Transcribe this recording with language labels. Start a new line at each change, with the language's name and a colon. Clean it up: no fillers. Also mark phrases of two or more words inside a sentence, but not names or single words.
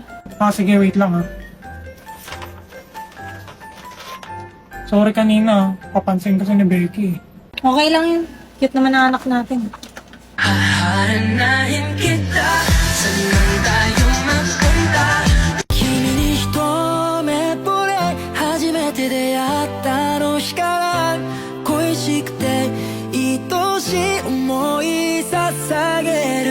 Filipino: Sige, wait lang ha. Sorry kanina, papansin kasi ni Becky. Okay lang yun. Cute naman ang anak natin. Haharanahin kita, saan tayo mapunta?
Japanese: 君に一目惚れ初めて出会ったあの日から恋しくて愛しい思い捧げ